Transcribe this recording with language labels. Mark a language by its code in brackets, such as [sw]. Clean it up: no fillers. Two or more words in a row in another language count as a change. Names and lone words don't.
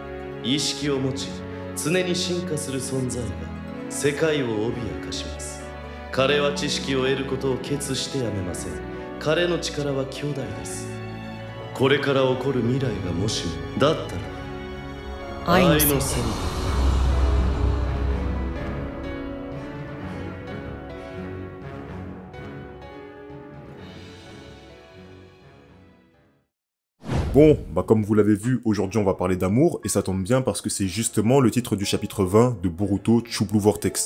[ja] 意識を持ち常に進化する存在が世界を脅かします。彼は知識を得ることを決してやめません。彼の力は強大です。これから起こる未来がもしもだったら愛の線。 [fr] Bon, comme vous l'avez vu, aujourd'hui on va parler d'amour, et ça tombe bien parce que c'est justement le titre du chapitre 20 de Boruto True Blue Vortex.